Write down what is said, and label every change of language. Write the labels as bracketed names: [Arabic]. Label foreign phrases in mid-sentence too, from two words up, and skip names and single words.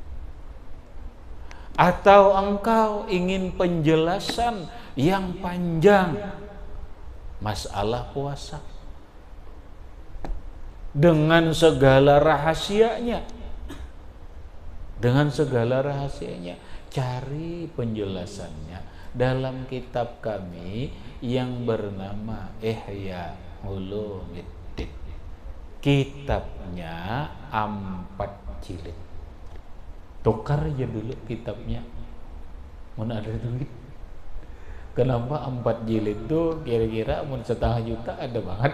[Indonesian] Atau engkau ingin penjelasan yang panjang masalah puasa dengan segala rahasianya, cari penjelasannya dalam kitab kami yang bernama Ihya Ulumiddin. Kitabnya 4 jilid. Tukar aja dulu kitabnya, mana ada duit. Kenapa 4 jilid tuh kira-kira mun 1,5 juta ada banget.